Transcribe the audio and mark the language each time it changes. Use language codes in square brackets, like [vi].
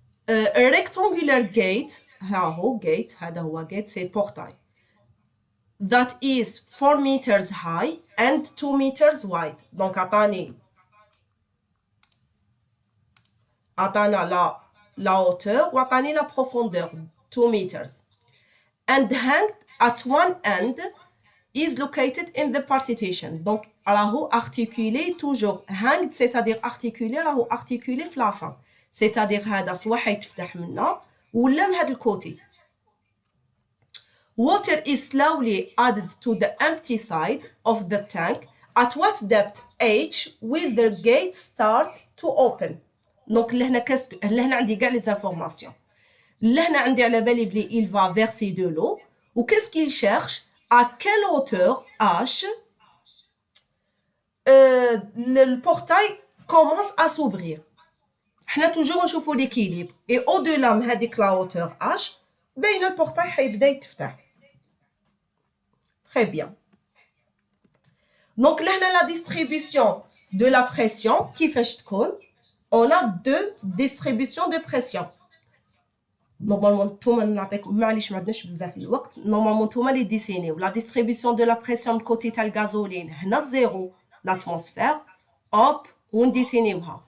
[en] A rectangular gate [ar] ها هو [en] gate [ar] هذا هو [en] gate [fr] c'est portail [en] that is 4 meters high and 2 meters wide. Donc عطانا [fr] la hauteur [en] وعطاني [fr] la profondeur [en] 2 meters and hanged at one end is located in the partition. [ar] Donc راهو articulé toujours hanged c'est-à-dire articulé راهو articulé في [fr] la fin c'est-à-dire [ar] هذا سوا حيتفتح منا ولا من هذا الكوتي. [en] Water is slowly added to the empty side of the tank at what depth h will the gate start to open. [fr] Donc [ar] لهنا عندي كاع [fr] les informations. [ar] لهنا عندي على بالي بلي [fr] il va verser de l'eau ou qu'est-ce qu'il cherche à quelle hauteur h le portail commence à s'ouvrir. [ar] حنا توجور نشوفوا l'équilibre [fr] et au-delà [ar] من هذيك la hauteur h بين البورتاي حيبدا يتفتح. [fr] Très bien. Donc là, la distribution de la pression [ar] كيفاش تكون [fr] on a deux distributions de pression. Normalement, les dessiner. La distribution de la pression de côté de gazoline, zéro, l'atmosphère, hop, on dessine.